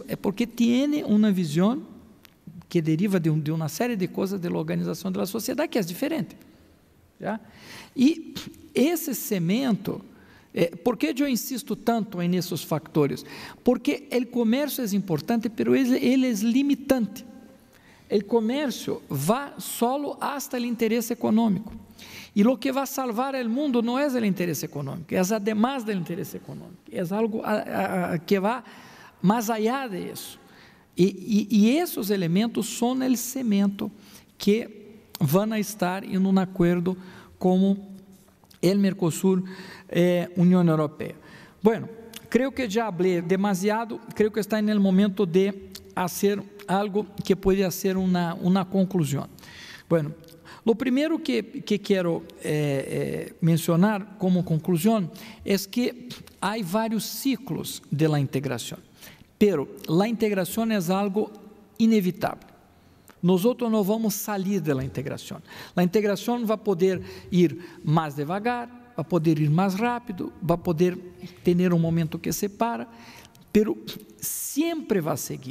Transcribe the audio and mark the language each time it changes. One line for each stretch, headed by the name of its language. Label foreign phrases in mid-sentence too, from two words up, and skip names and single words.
Portuguese: É porque tem uma visão que deriva de uma série de coisas da organização da sociedade que é diferente. Já? E esse cemento, por que eu insisto tanto nesses fatores? Porque o comércio é importante, mas ele é limitante. O comércio vai
Spanish: solo hasta
Portuguese: o interesse econômico. E o que vai salvar o mundo não é o interesse econômico, é además do interesse econômico, é algo que vai mais allá disso. E esses elementos são o cemento que vão estar em um acordo como o Mercosul, União Europeia. Bueno, creio que já falei demasiado, creio que está no momento de fazer algo que pode ser uma conclusão. Bueno, o primeiro que quero mencionar como conclusão é que há vários ciclos
Spanish: de la
Portuguese: integração,
Spanish: pero la
Portuguese: integração é algo inevitável. Nós não vamos sair da integração. A integração vai poder ir mais devagar, vai poder ir mais rápido, vai poder ter um momento que separa, pero sempre vai seguir.